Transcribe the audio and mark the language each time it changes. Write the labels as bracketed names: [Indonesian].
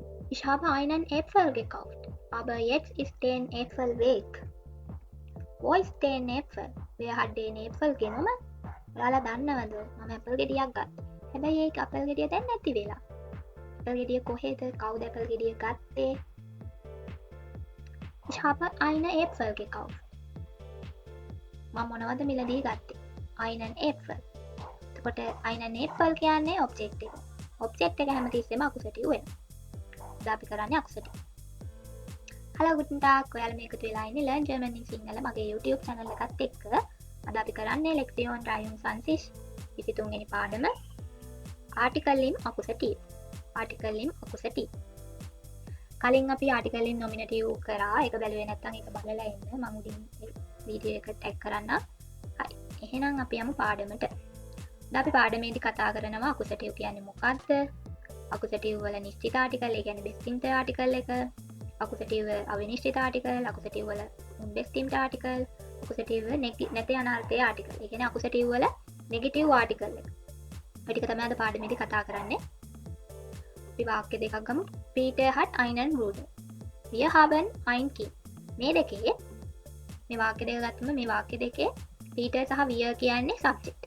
[German] Ich habe einen Äpfel gekauft, aber jetzt ist der Äpfel weg. Wo ist der Äpfel? Wer hat den Äpfel genommen? [Sinhala] ඔයාලා දන්නවද මම Apple ගෙඩියක් ගත්තා. හැබැයි ඒක ඇපල් ගෙඩිය දැන් නැති වෙලා. ඇපල් ගෙඩිය කොහෙද? කවුද ඇපල් ගෙඩිය ගත්තේ? [German] Ich habe einen Äpfel gekauft. [Sinhala] මම මොනවද මිලදී ගත්තේ? [German] einen Äpfel. [Sinhala] එතකොට einen Äpfel කියන්නේ ඔබ්ජෙක්ට් එක. ඔබ්ජෙක්ට් එක හැමතිස්සෙම අකුසටිව් වෙනවා. අද අපි කරන්නේ අකුසටිව්. [German] Hello guten Tag. [Sinhala] ඔයාලා මේකට වෙලා ඉන්නේ Learn German in සිංහල මගේ YouTube channel එකත් එක්ක. අද අපි කරන්නේ Lektion 23 23 වෙනි පාඩම Article im Akkusativ. Article im Akkusativ. කලින් අපි article in nominative කරා. ඒක බැලුවේ නැත්නම් ඒක බලලා ඉන්න. මම උඩින් වීඩියෝ එක ටැග් කරන්න. හරි. එහෙනම් අපි යමු පාඩමට. අද අපි පාඩමේදී කතා කරනවා accusative කියන්නේ මොකක්ද? accusative වල නිශ්චිත article, ඒ කියන්නේ bestimmt article එක. accusative අවිනිශ්චිත article, accusative වල unbestimmt article, accusative නැති අනර්ථයේ article. ඒ කියන්නේ accusative වල negative article එක. ඔය ටික තමයි අද පාඩමේදී කතා කරන්නේ. අපි වාක්‍ය දෙකක් ගමු. [German] Peter hat einen Bruder. Wir haben ein Kind. [Sinhala] මේ දෙකේ මේ වාක්‍ය දෙක ගත්තම මේ වාක්‍ය දෙකේ Peter සහ wir කියන්නේ subject.